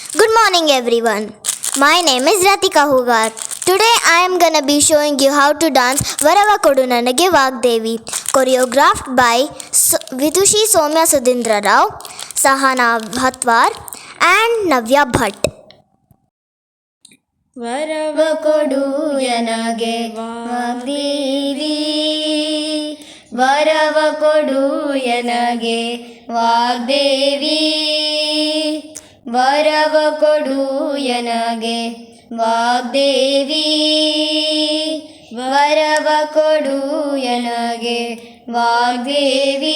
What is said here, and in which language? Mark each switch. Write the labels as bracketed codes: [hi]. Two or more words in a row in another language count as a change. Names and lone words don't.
[en] Good morning everyone. My name is Ratika Hugar. Today I am gonna be showing you how to dance Varava Kodu Nanage Vagdevi, choreographed by Vidushi Somya Sudindra Rao, Sahana Bhatwar and Navya Bhatt. [kn] ವರವ ಕೊಡು ಎನಗೆ ವಾಗ್ದೇವಿ, ವರವ ಕೊಡು ಎನಗೆ ವಾಗ್ದೇವಿ, ವರವ ಕೊಡು ಎನಗೆ ವಾಗ್ದೇವಿ, ವರವ ಕೊಡು ಎನಗೆ ವಾಗ್ದೇವಿ.